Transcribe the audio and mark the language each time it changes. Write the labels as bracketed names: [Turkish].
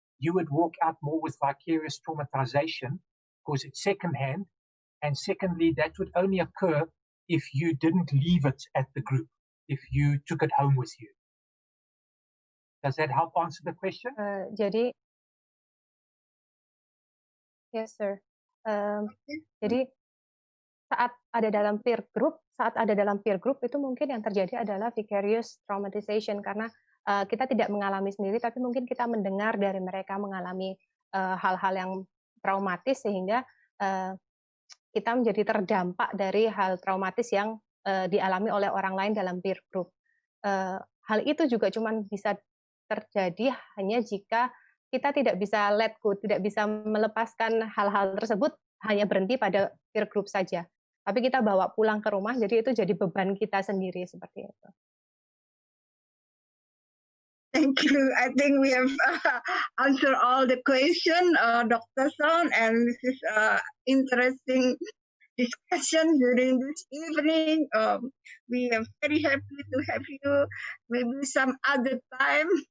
[English] You would walk out more with vicarious traumatization because it's second-hand. And secondly, that would only occur if you didn't leave it at the group, if you took it home with you. Does that help answer the question? [Indonesian] Jadi, [English] yes, sir. [Indonesian] Jadi saat ada dalam peer group itu mungkin yang terjadi adalah vicarious traumatization, karena kita tidak mengalami sendiri, tapi mungkin kita mendengar dari mereka mengalami hal-hal yang traumatis, sehingga kita menjadi terdampak dari hal traumatis yang dialami oleh orang lain dalam peer group. Hal itu juga cuma bisa terjadi hanya jika kita tidak bisa [English] let go, [Indonesian] tidak bisa melepaskan hal-hal tersebut, hanya berhenti pada peer group saja. Tapi kita bawa pulang ke rumah, jadi itu jadi beban kita sendiri, seperti itu. [English] Thank you. I think we have answered all the question, Dr. Shaun, and this is interesting discussion during this evening. We are very happy to have you. Maybe some other time.